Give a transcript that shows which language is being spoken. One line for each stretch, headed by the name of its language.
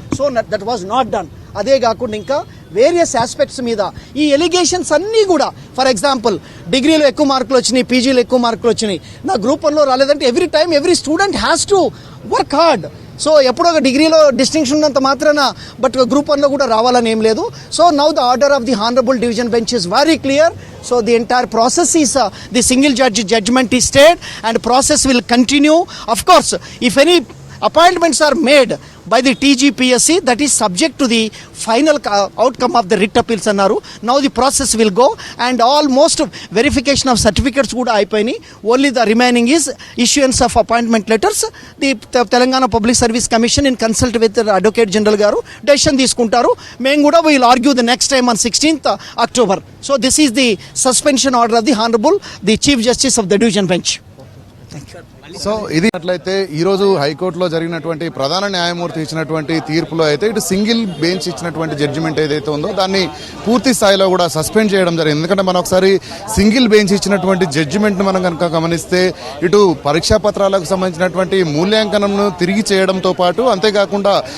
English: So that was not done.
Telugu: అదే కాకుండా ఇంకా వేరియస్ ఆస్పెక్ట్స్ మీద ఈ ఎలిగేషన్స్ అన్నీ కూడా ఫర్ ఎగ్జాంపుల్ డిగ్రీలో ఎక్కువ మార్కులు వచ్చినాయి, పీజీలో ఎక్కువ మార్కులు వచ్చినాయి, నా గ్రూప్ 1లో రాలేదంటే
English: Every student has to work hard.
Telugu: So ఎప్పుడో ఒక డిగ్రీలో డిస్టింక్షన్ ఉన్నంత మాత్రాన బట్ గ్రూప్ 1లో కూడా రావాలని ఏం లేదు.
English: So now the order of the honourable division bench is very clear. So the entire process is the single judge judgment is stayed and process will continue. Of course, if any appointments are made by the TGPSC, that is subject to the final outcome of the writ appeals annaru. Now the process will go and almost verification of certificates
Telugu: kuda అయిపోయినాయి.
English: Only the remaining is issuance of appointment letters. The Telangana Public Service Commission in consult with the Advocate General
Telugu: garu decision తీసుకుంటారు. మేము కూడా
English: will argue the next time on 16th October. So this is the suspension order of the Honorable the Chief Justice of the Division Bench.
Telugu: So ఇది అట్లయితే ఈరోజు హైకోర్టులో జరిగినటువంటి ప్రధాన న్యాయమూర్తి ఇచ్చినటువంటి తీర్పులో అయితే ఇటు సింగిల్ బెంచ్ ఇచ్చినటువంటి జడ్జిమెంట్ ఏదైతే ఉందో దాన్ని పూర్తి స్థాయిలో కూడా సస్పెండ్ చేయడం జరిగింది. ఎందుకంటే మనం ఒకసారి సింగిల్ బెంచ్ ఇచ్చినటువంటి జడ్జిమెంట్ను మనం కనుక గమనిస్తే ఇటు పరీక్షా పత్రాలకు సంబంధించినటువంటి మూల్యాంకనంను తిరిగి చేయడంతో పాటు అంతేకాకుండా